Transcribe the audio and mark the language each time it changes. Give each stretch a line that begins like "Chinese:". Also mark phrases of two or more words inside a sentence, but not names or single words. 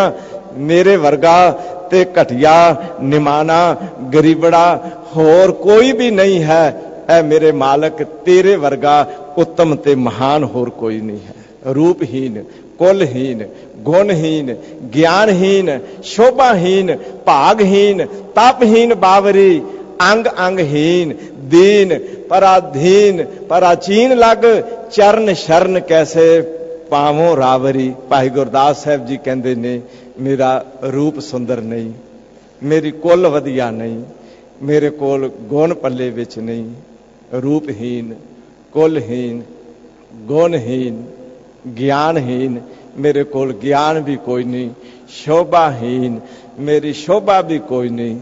Punjabi: ਮੇਰੇ ਵਰਗਾ ਤੇ ਘਟੀਆ ਨਿਮਾਣਾ ਗਰੀਬੜਾ ਹੋਰ ਕੋਈ ਭੀ ਨਹੀਂ ਹੈ। ਐ ਮੇਰੇ ਮਾਲਕ ਤੇਰੇ ਵਰਗਾ ਉੱਤਮ ਤੇ ਮਹਾਨ ਹੋਰ ਕੋਈ ਨਹੀਂ ਹੈ।
Braj: रूपहीन, कुलहीन, गुणहीन, ज्ञानहीन, शोभाहीन, भागहीन, तपहीन बावरी, अंग अंगहीन, दीन पराधीन, पराचीन लग, चरण शरण कैसे पावों रावरी।
Punjabi: ਭਾਈ ਗੁਰਦਾਸ ਸਾਹਿਬ ਜੀ ਕਹਿਤੇ ਨੇ, ਮੇਰਾ ਰੂਪ ਸੁੰਦਰ ਨਹੀਂ, ਮੇਰੀ ਕੁਲ ਵਧੀਆ ਨਹੀਂ, ਮੇਰੇ ਕੋਲ ਗੁਣ ਪੱਲੇ ਵਿੱਚ ਨਹੀਂ,
Braj: रूपहीन, कुलहीन, गुणहीन, ज्ञानहीन,
Punjabi: ਮੇਰੇ ਕੋਲ ਗਿਆਨ ਭੀ ਕੋਈ ਨਹੀਂ, ਸ਼ੋਭਾਹੀਣ, ਮੇਰੀ ਸ਼ੋਭਾ ਭੀ ਕੋਈ ਨਹੀਂ।